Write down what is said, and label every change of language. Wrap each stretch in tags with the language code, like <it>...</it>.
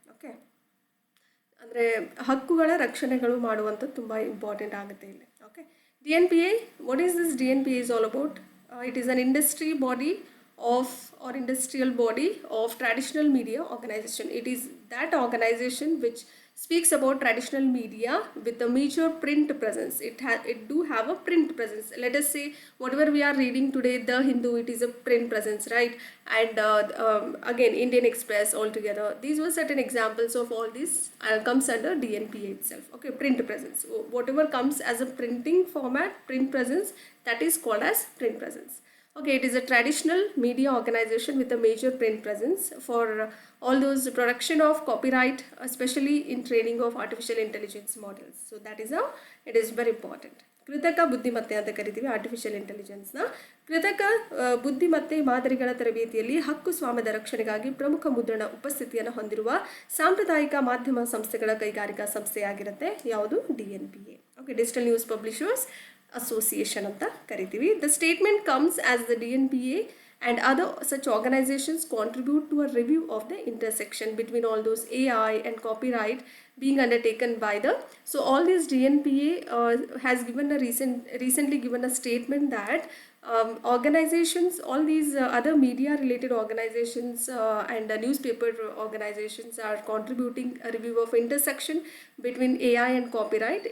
<kn>Okay, ಅಂದರೆ ಹಕ್ಕುಗಳ ರಕ್ಷಣೆಗಳು ಮಾಡುವಂಥದ್ದು ತುಂಬ ಇಂಪಾರ್ಟೆಂಟ್ ಆಗುತ್ತೆ ಇಲ್ಲಿ.</kn> <en>Okay, DNPA, what is this DNPA is all about? It is an industry body of or industrial body of traditional media organization. It is that organization which speaks about traditional media with a major print presence. It do have a print presence. Let us say whatever we are reading today, The Hindu, it is a print presence, right? And again Indian Express altogether. These were certain examples of all this comes under DNPA itself. Okay, print presence. So whatever comes as a printing format, print presence, that is called as print presence. Okay, it is a traditional media organization with a major print presence for all those production of copyright, especially in training of artificial intelligence models. So that is how it is very important.</en> <kn>ಕೃತಕ ಬುದ್ಧಿಮತ್ತೆ ಅಂತ ಕರಿತೀವಿ artificial ಇಂಟೆಲಿಜೆನ್ಸ್ನ. ಕೃತಕ ಬುದ್ಧಿಮತ್ತೆ ಮಾದರಿಗಳ ತರಬೇತಿಯಲ್ಲಿ ಹಕ್ಕು ಸ್ವಾಮ್ಯದ ರಕ್ಷಣೆಗಾಗಿ ಪ್ರಮುಖ ಮುದ್ರಣ ಉಪಸ್ಥಿತಿಯನ್ನು ಹೊಂದಿರುವ ಸಾಂಪ್ರದಾಯಿಕ ಮಾಧ್ಯಮ ಸಂಸ್ಥೆಗಳ ಕೈಗಾರಿಕಾ ಸಂಸ್ಥೆಯಾಗಿರುತ್ತೆ ಯಾವುದು DNPA. Okay, digital news publishers association ಅಂತ ಕರಿತೀವಿ.</kn> <en>The statement comes as the DNPA and other such organizations contribute to a review of the intersection between all those AI and copyright being undertaken by the, so all these DNPA has given a recently given a statement that organizations, all these other media related organizations and newspaper organizations are contributing a review of intersection between AI and copyright.</en>